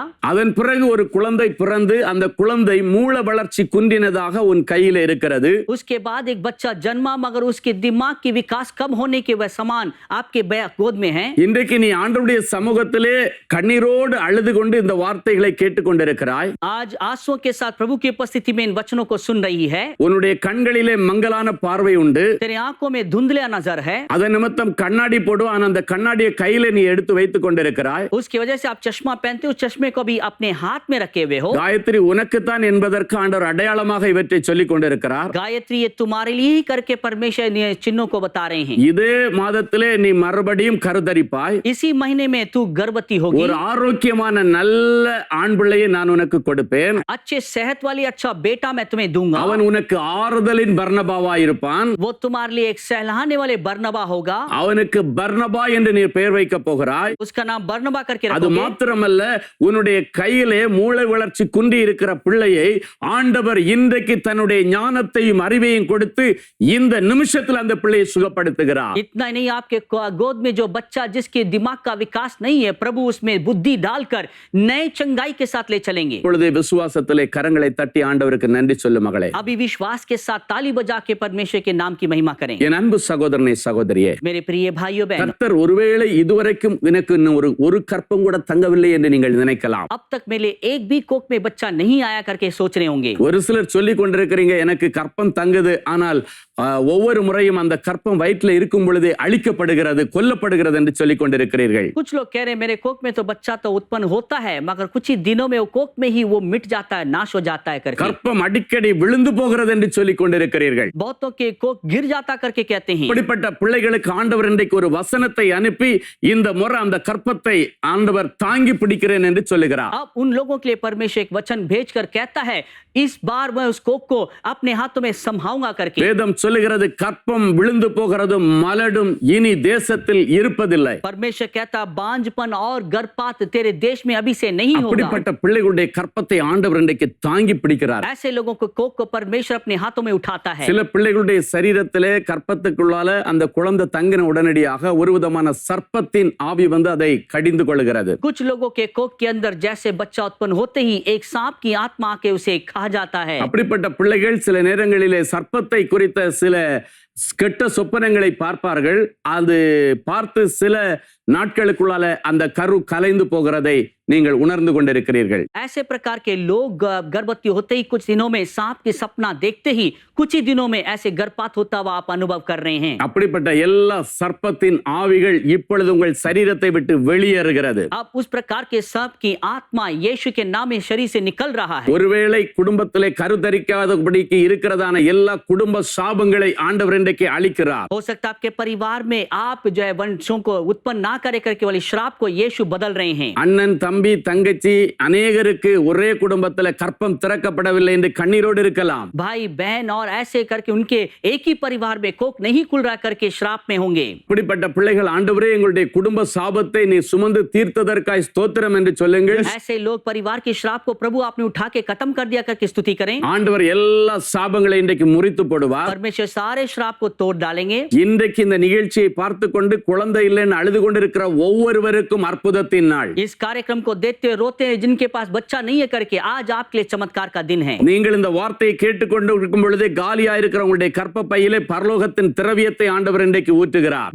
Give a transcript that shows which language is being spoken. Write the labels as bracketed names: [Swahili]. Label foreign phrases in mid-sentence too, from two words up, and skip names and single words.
[Tamil] அதன் பிறகு ஒரு குழந்தை பிறந்து அந்த குழந்தை மூல வளர்ச்சி குன்றினதாக உன் கையில இருக்கிறது. [Hindi] उसके बाद एक बच्चा जन्मा मगर उसके दिमाग की विकास कम होने के वह समान आपके गोद में है। [Tamil] இன்றைக்கு நீ ஆண்டவருடைய சமூகத்திலே கண்ணீரோடு அழுது கொண்டு இந்த வார்த்தைகளை கேட்டுக்கொண்டிருக்கிறாய். [Hindi] आज आंसुओं के साथ प्रभु की उपस्थिति में इन वचनों को सुन रही है। [Tamil] உன்னுடைய கண்களிலே மங்கலான பார்வை உண்டு. [Hindi] तेरे आंखों में धुंधला नजर है। [Tamil] அதன் நிமித்தம் கண்ணாடி போடுவான், அந்த கண்ணாடியை கையில நீ எடுத்து வைத்துக் கொண்டிருக்கிறாய். [Hindi] उसकी वजह से आप चश्मा पहनते हो, चश्मे को भी अपने हाथ में रखे हुए हो। [Tamil] காயத்ரி உனக்குத்தான் என்பதற்கு ஆண்டவர் அடையாளமாக இவற்றை சொல்லிக் கொண்டிருக்கிறார். [Hindi] गायत्री ये तुम्हारे लिए ही करके परमेश्वर ने चिन्हों को बता रहे हैं। [Tamil] இதே மாதத்திலே நீ மறுபடியும் கருதரிப்பாய். [Hindi] इसी महीने में तू गर्भवती होगी। [Tamil] ஒரு ஆரோக்கியமான நல்ல ஆண் பிள்ளையை நான் உனக்கு கொடுப்பேன். [Hindi] अच्छे सेहत वाली अच्छा बेटा मैं तुम्हें दूंगा। [Tamil] அவன் உனக்கு ஆறுதலின் பர்னபாவாய் இருப்பான். [Hindi] वो तुम्हारे लिए एक सहलाने वाले बरनबा होगा। [Tamil] அவனுக்கு பர்னபா என்று நீ பெயர் வைக்க போகிறாய். [Hindi] उसका नाम बरनबा करके [Tamil] அது [Hindi] रखोगे। [Tamil] மாத்திரமல்ல, உன்னுடைய கையிலே மூளை வளர்ச்சி குன்றி இருக்கிற பிள்ளையை ஆண்டவர் இன்றைக்கு தன்னுடைய ஞானத்தையும் அறிவையும் கொடுத்து இந்த நிமிஷத்தில் அந்த பிள்ளையை சுகப்படுத்துகிறார். [Hindi] इतना ही नहीं, आपके गोद में जो बच्चा जिसके दिमाग का विकास नहीं है, प्रभु उसमें बुद्धि डालकर नए चंगाई के साथ ले चलेंगे। [Tamil] இப்பொழுது விசுவாசத்திலே கரங்களை தட்டி ஆண்டவருக்கு நன்றி சொல்லு மகளே. [Hindi] अभी विश्वास के साथ ताली बजा के परमेश्वर के नाम की महिमा करें। [Tamil] என் அன்பு சகோதரனே சகோதரியே, [Hindi] मेरे प्रिय भाइयों बहनों, [Tamil] கர்த்தர் ஒருவேளை இதுவரைக்கும் எனக்கு இன்னும் ஒரு கற்பம் கூட தங்கவில்லை என்று நீங்கள் நினைக்கலாம். [Hindi] अब तक मेरे एक भी कोख में बच्चा नहीं आया करके सोच रहे होंगे। [Tamil] ஒரு சிலர் சொல்லிக் கொண்டிருக்கிறீங்க, எனக்கு கற்பம் தங்குது, ஆனால் ஒவ்வொரு முறையும் அந்த கற்பம் வயிற்றில் இருக்கும் பொழுதே அழிக்கப்படுகிறது, கொல்லப்படுகிறது என்று சொல்லிக் கொண்டிருக்கிறீர்கள். [Hindi] कुछ लोग कह रहे हैं मेरे कोख में तो बच्चा तो उत्पन्न होता है मगर कुछ ही दिनों में वो कोख में ही वो मिट जाता है, नाश हो जाता है करके। [Tamil] கற்பம் அடிக்கடி விழுந்து போகிறது என்று சொல்லிக் கொண்டிருக்கிறீர்கள். [Hindi] बहुतों के कोख गिर जाता करके कहते हैं। [Tamil] இப்படிப்பட்ட பிள்ளைகளுக்கு ஆண்டவர் இன்றைக்கு ஒரு வசனத்தை அனுப்பி இந்த முறை அந்த கற்பத்தை ஆண்டவர் தாங்கி பிடிக்கிறேன் என்று சொல்லுகிறார். [Hindi] अब उन लोगों के लिए परमेश्वर एक वचन भेजकर कहता है, इस बार मैं उस कोक को अपने हाथों में संभाऊंगा करके। [Tamil] வேதம் சொல்லுகிறது கற்பம் விழுந்து போகிறதும் மலடும் இனி தேசத்தில் இருப்பதில்லை. [Hindi] परमेश्वर कहता बांझपन और गर्भपात तेरे देश में अभी से नहीं होगा। [Tamil] அப்படிப்பட்ட பிள்ளைகளுடைய கற்பத்தை ஆண்டவர் இன்றைக்கு தாங்கி பிடிக்கிறார். [Hindi] ऐसे लोगों को कोक को परमेश्वर अपने हाथों में उठाता है। [Tamil] சில பிள்ளைகளுடைய சரீரத்திலே கற்பத்துக்குள்ளால அந்த குழந்தை தங்கின உடனடியாக ஒரு விதமான சர்ப்பத்தின் ஆவி வந்து அதை கடிந்து கொள்கிறது. [Hindi] कुछ लोगों के कोक के अंदर जैसे बच्चा उत्पन्न होते ही एक सांप की आत्मा आके उसे खा जाता है। [Tamil] அப்படிப்பட்ட பிள்ளைகள் சில நேரங்களிலே சர்ப்பத்தை குறித்த சில கெட்ட சொப்பனங்களை பார்ப்பார்கள். அது பார்த்து சில நாட்களுக்குள்ளால அந்த கரு கலைந்து போகிறதை நீங்கள் உணர்ந்து கொண்டிருக்கிறீர்கள். [Hindi] ऐसे प्रकार के लोग गर्भवती होते ही कुछ दिनों में सांप के सपना देखते ही कुछ ही दिनों में ऐसे गर्भपात होता हुआ आप अनुभव कर रहे हैं। [Tamil] அப்படிப்பட்ட எல்லா சர்ப்பத்தின் ஆவிகள் இப்பொழுது உங்கள் சரீரத்தை விட்டு வெளியேறுகிறது. [Hindi] अब उस प्रकार के सांप की आत्मा यीशु के नाम में शरीर से निकल रहा है। [Tamil] ஒருவேளை குடும்பத்திலே கருத்தரிக்காதபடிக்கு இருக்கிறதான எல்லா குடும்ப சாபங்களை ஆண்டவர் இன்றைக்கு அழிக்கிறார். [Hindi] हो सकता है आपके परिवार में आप जो है वंशों को उत्पन्न ना करे करके वाली श्राप को यीशु बदल रहे हैं। [Tamil] அண்ணன் தம்பி தங்கச்சி அநேகருக்கு ஒரே குடும்பத்தில் கற்பம் திறக்கப்படவில்லை என்று கண்ணீரோடு இருக்கலாம். [Hindi] भाई बहन और ऐसे करके उनके एक ही परिवार में कोक नहीं खुल रहा करके श्राप में होंगे। [Tamil] இப்படிப்பட்ட பிள்ளைகள் ஆண்டவரே எங்களுடைய குடும்ப சாபத்தை நீ சுமந்து தீர்த்ததற்காய் ஸ்தோத்திரம் என்று சொல்லுங்கள். [Hindi] ऐसे लोग परिवार के श्राप को प्रभु आपने उठा के खत्म कर दिया करके स्तुति करें। [Tamil] ஆண்டவர் எல்லா சாபங்களை இன்றைக்கு முறித்து போடுவார். [Hindi] परमेश्वर सारे श्राप को तोड़ डालेंगे। [Tamil] இன்றைக்கு இந்த நிகழ்ச்சியை பார்த்து கொண்டு குழந்தை இல்லைன்னு அழுது கொண்டிருக்கிற ஒவ்வொருவருக்கும் அற்புதத்தின் நாள். [Hindi] इस कार्यक्रम को देखते रोते हैं जिनके पास बच्चा नहीं है करके आज आपके लिए चमत्कार का दिन है। [Tamil] நீங்கள் இந்த வார்த்தையை கேட்டுக்கொண்டு இருக்கும் பொழுதே காலியா இருக்கிற உங்களுடைய கற்பப்பையிலே பரலோகத்தின் திரவியத்தை ஆண்டவர் இன்றைக்கு ஊற்றுகிறார்.